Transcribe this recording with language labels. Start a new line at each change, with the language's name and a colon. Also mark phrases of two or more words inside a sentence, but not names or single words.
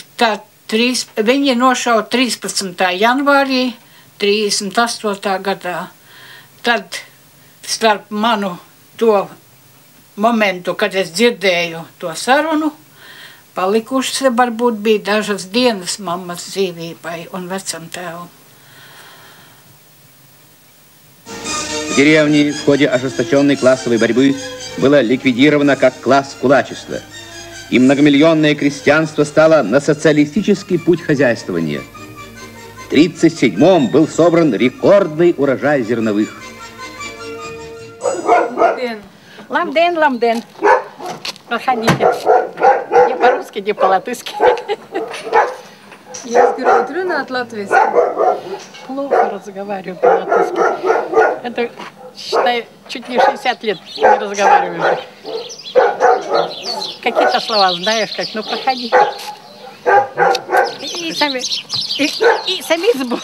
Latvian: Viņi ir nošauti 13. janvārī 38. gadā. Tad starp manu to momentu, kad es dzirdēju to sarunu, palikušas varbūt bija dažas dienas mammas dzīvībai un vecam tēvam.
Russian: В деревне в ходе ожесточенной классовой борьбы было ликвидировано как класс кулачества, и многомиллионное крестьянство стало на социалистический путь хозяйствования. В 1937-м был собран рекордный урожай зерновых.
Latvian: Labdien, labdien.
Russian: Проходите. Не по-русски, не по-латышски.
Latvian: Jūs gribat runāt latviski?
Russian: Плохо разговариваю по-латышски. Это, считай, чуть не 60 лет не разговариваю уже. Какие-то слова знаешь, как, ну проходи. И сами избу.